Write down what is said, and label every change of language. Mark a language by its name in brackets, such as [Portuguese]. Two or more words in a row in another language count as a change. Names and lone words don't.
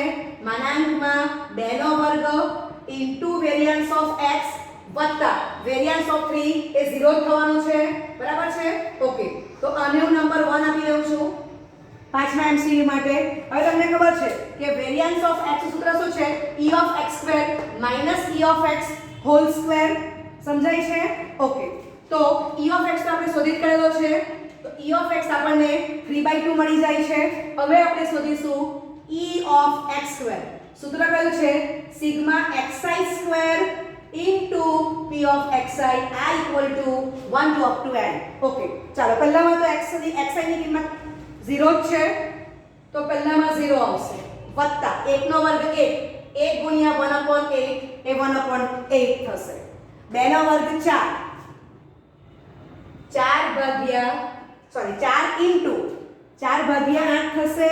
[Gujarati] માનાંકમાં 2 નો વર્ગ [English] into variance of x [Gujarati] વત્તા [English] variance of 3 [Gujarati] એ 0 થવાનું છે. બરાબર છે? ઓકે, તો આને હું નંબર 1 આપી દઉં છું પાંચમા MCQ માટે. હવે તમને ખબર છે કે [English] variance of x [Gujarati] નું સૂત્ર શું છે? [English] e of x square minus e of x whole square. [Gujarati] સમજાય છે? ઓકે, તો [English] e of x [Gujarati] તો આપણે શોધી કરેલો છે, તો [English] e of x [Gujarati] આપણને 3/2 મળી જાય છે. હવે આપણે શોધીશું [English] e of x square. [Gujarati] સૂત્ર કયું છે? [English] સિગ્મા xi square into p of xi i equal to 1 to up to n. [Gujarati] ઓકે, ચાલો પહેલામાં તો xi ની કિંમત 0 જ છે, તો પહેલામાં 0 આવશે, વત્તા 1 નો વર્ગ 1, 1 ગુણ્યા 1/8 એ 1/8 થશે. 2 નો વર્ગ 4, 4 into 4/8 થશે.